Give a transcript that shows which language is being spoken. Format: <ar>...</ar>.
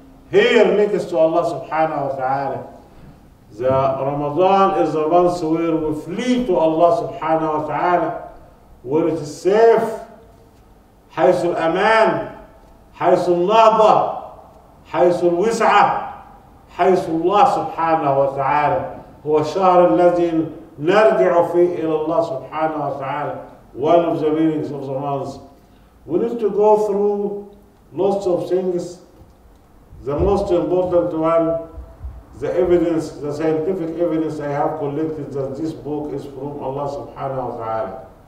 <en>Here next to Allah subhanahu wa ta'ala. The Ramadan is the month where we flee to Allah subhanahu wa ta'ala, where it is safe,</en> <ar>حيث الأمان، حيث النهضة، حيث الوسعة، حيث الله سبحانه وتعالى. هو الشهر الذي نرجع فيه إلى الله سبحانه وتعالى.</ar> <en>One of the meanings of the month. We need to go through lots of things. The most important one, the evidence, the scientific evidence I have collected that this book is from Allah subhanahu wa ta'ala.</en>